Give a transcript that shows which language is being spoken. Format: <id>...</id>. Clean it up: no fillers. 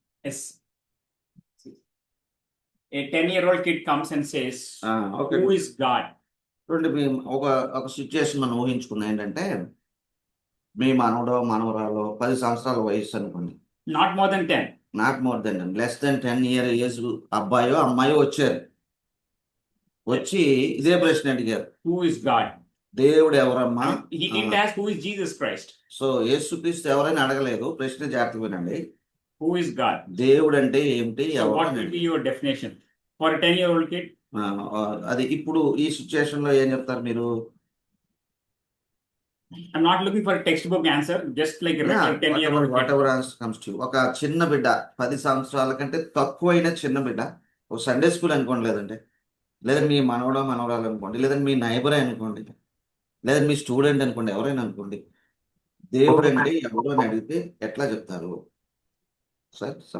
<en>If a 10-year-old kid comes and says, who is God?</en> <te>ఒక situation మనం ఊహించుకున్నా, ఏంటంటే మీ మనవడో మనవరాలో 10 సంవత్సరాల వయసు అనుకోండి.</te> <en>Not more than 10. Not more than, less than 10 years</en> <te>అబ్బాయో అమ్మాయో వచ్చి ఇదే ప్రశ్న అడిగారు,</te> <en>who is God?</en> <te>దేవుడు ఎవరమ్మా?</te> <en>He didn't ask who is Jesus Christ.</en> <te>So యేసుక్రీస్తు ఎవరైనా అడగలేదు. ప్రశ్న జాగ్రత్తగా వినండి.</te> <en>Who is God?</en> <te>దేవుడు అంటే ఏమిటి?</te> <en>What will be your definition for a 10-year-old kid?</en> <te>అది ఇప్పుడు ఈ సిచ్యుయేషన్ లో ఏం చెప్తారు మీరు?</te> <en>I'm not looking for a textbook answer, just like a 10-year-old kid. Whatever answer comes to you.</en> <te>ఒక చిన్న బిడ్డ, 10 సంవత్సరాల కంటే తక్కువైన చిన్న బిడ్డ, ఒక సండే స్కూల్ అనుకోండి, లేదంటే మీ మనవడో మనవరాలు అనుకోండి, లేదంటే మీ నైబర్ అనుకోండి, లేదా మీ స్టూడెంట్ అనుకోండి, ఎవరైనా అనుకోండి, దేవుడు అంటే ఎవరు అని అడిగితే ఎట్లా చెప్తారు సార్?</te>